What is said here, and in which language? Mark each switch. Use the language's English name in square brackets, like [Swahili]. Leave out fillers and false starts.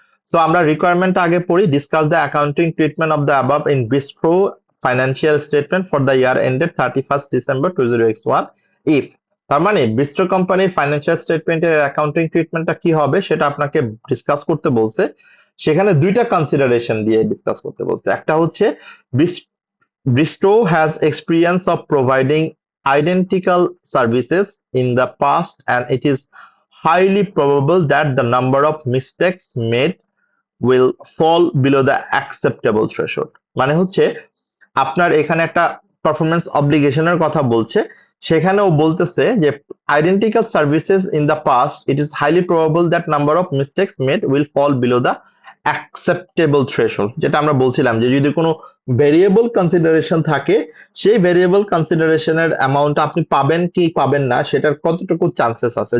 [Bangla] So আমরা requirement আগে পড়ি। [English] Discuss the accounting treatment of the above in Bistro financial statement for the year ended 31st December 2021 if. [Bangla] তার মানে bistro কোম্পানির financial স্টেটমেন্টের accounting ট্রিটমেন্টটা কি হবে সেটা আপনাকে ডিসকাস করতে বলছে। সেখানে দুইটা কনসিডারেশন দিয়ে ডিসকাস করতে বলছে। একটা হচ্ছে [English] Bristow has experience of providing identical services in the past, and it is highly probable that the number of mistakes made will fall below the acceptable threshold। [Bangla] মানে হচ্ছে আপনার এখানে একটা পারফরমেন্স অব্লিগেশনের কথা বলছে, সেখানেও বলতেছে যে [English] Identical services in the past, it is highly probable that number of mistakes made will fall below the acceptable threshold. [Bangla] যেটা আমরা বলছিলাম যে যদি কোনো ভেরিয়েবল কনসিডারেশন থাকে, সেই ভেরিয়েবল কনসিডারেশনের অ্যামাউন্ট আপনি পাবেন কি পাবেন না সেটার কতটুকু চান্সেস আছে।